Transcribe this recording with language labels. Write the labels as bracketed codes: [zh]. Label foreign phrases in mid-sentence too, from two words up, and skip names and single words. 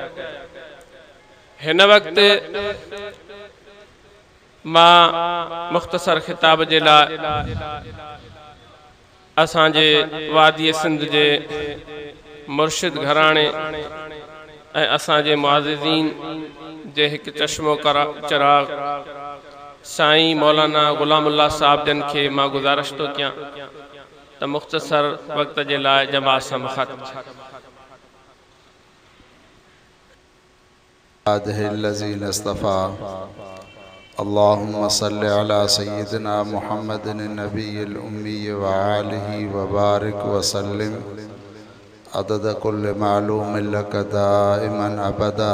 [sd] हिन वक्त मां मुख्तसर खिताब जे लाइ असांजे वादी सिंध जे मुर्शिद घराणे ऐं असांजे मुआज़िज़ीन जे हिकु चश्मो चराग साईं मौलाना गुलामुल्लाह साहब जन खे मां गुज़ारिश तो कयां त मुख्तसर वक्त जे लाइ जमात सां ख़त। [ar] اللهم صل على سيدنا محمد النبي الأمي وآله وبارك وسلم عدد كل معلوم لك دائما أبدا.